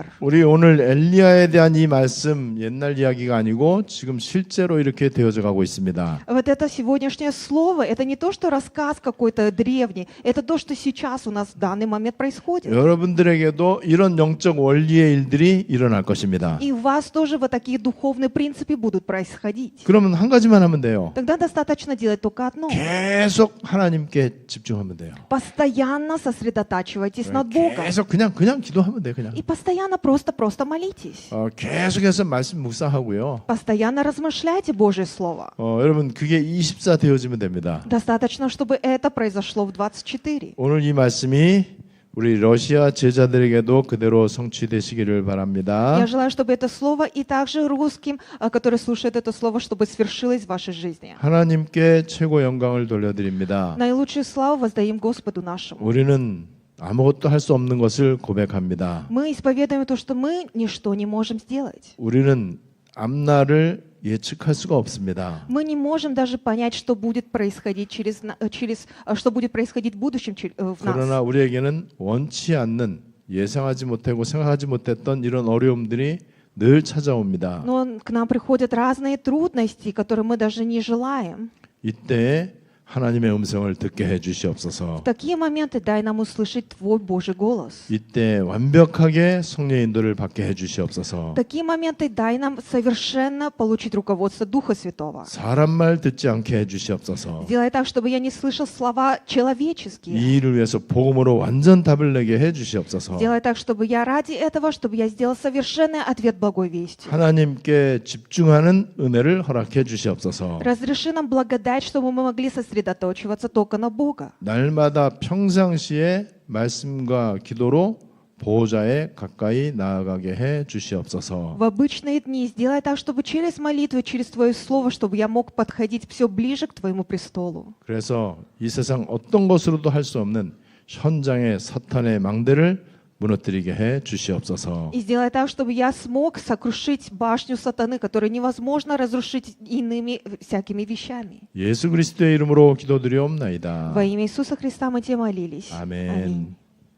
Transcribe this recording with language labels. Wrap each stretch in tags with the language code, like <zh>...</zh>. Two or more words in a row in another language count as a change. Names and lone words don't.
<ko>우리 오늘 엘리야에 대한 이 말씀 옛날 이야기가 아니고 지금 실제로 이렇게 되어져 가고 있습니다.</ko> <ru>Вот это сегодняшнее слово, это не то, что рассказ какой-то древний, это то, что сейчас у нас в данный момент происходит.</ru> <ko>여러분들에게도 이런 영적 원리의 일들이 일어날 것입니다.</ko> <ru>И у вас тоже вот такие духовные принципы будут происходить.</ru> <ko>그러면 한 가지만 하면 돼요.</ko> <ru>Тогда достаточно делать только одно.</ru> <ko>계속 하나님께 집중하면 돼요.</ko> <ru>Постоянно сосредотачивайтесь над Богом.</ru> <ko>계속 그냥 기도하면 돼 그냥.</ko> <ru>И постоянно просто молитесь.</ru> <ko>계속해서 말씀 묵상하고요.</ko> <ru>Постоянно размышляйте Божье Слово.</ru> <ko>여러분 그게 24 되어지면 됩니다.</ko> <ru>Достаточно, чтобы это произошло в 24.</ru> <ko>오늘 이 말씀이 우리 러시아 제자들에게도 그대로 성취되시기를 바랍니다.</ko> <ru>Я желаю, чтобы это слово и также русским, которые слушают это слово, чтобы свершилось в вашей жизни.</ru> <ko>하나님께 최고 영광을 돌려드립니다.</ko> <ru>Наилучшую славу воздаем Господу нашему.</ru> <ko>우리는 아무것도 할 수 없는 것을 고백합니다.</ko> <ru>Мы исповедуем то, что мы ничто не можем сделать.</ru> <ko>우리는 앞날을 예측할 수가 없습니다.</ko> <ru>Мы не можем даже понять, что будет происходить что будет происходить в будущем в</ru> <ko>그러나</ko> <ru>нас.</ru> <ko>우리에게는 원치 않는 예상하지 못하고 생각하지 못했던 이런 어려움들이 늘 찾아옵니다.</ko> <ru>Но к нам приходят разные трудности, которые мы даже не желаем.</ru> <ko>이때 하나님의 음성을 듣게 해 주시옵소서.</ko> <ru>В такие моменты дай нам услышать Твой Божий голос.</ru> <ko>이때 완벽하게 성령의 인도를 받게 해 주시옵소서.</ko> <ru>В такие моменты дай нам совершенно получить руководство Духа Святого.</ru> <ko>사람 말 듣지 않게 해 주시옵소서.</ko> <ru>Сделай так, чтобы я не слышал слова человеческие.</ru> <ko>이 일을 위해서 복음으로 완전 답을 내게 해 주시옵소서.</ko> <ru>Сделай так, чтобы я ради этого, чтобы я сделал совершенный ответ благой вести.</ru> <ko>하나님께 집중하는 은혜를 허락해 주시옵소서.</ko> <ru>Разреши нам благодать, чтобы мы могли сосредоточиваться только на Бога.</ru> <ko>날마다 평상시에 말씀과 기도로 보호자에 가까이 나아가게 해 주시옵소서.</ko> <ru>В обычные дни сделай так, чтобы через молитву, через Твое Слово, чтобы я мог подходить все ближе к Твоему престолу.</ru> <ko>그래서 이 세상 어떤 것으로도 할 수 없는 현장의 사탄의 망대를 무너뜨리게 해 주시옵소서.</ko> <ru>И сделай так, чтобы я смог сокрушить башню сатаны, которую невозможно разрушить иными всякими вещами.</ru> <ko>예수 그리스도의 이름으로 기도드리옵나이다.</ko> <ru>Во имя Иисуса Христа мы Тебе молились.</ru> <ko>아멘.</ko> <ru>Аминь.</ru>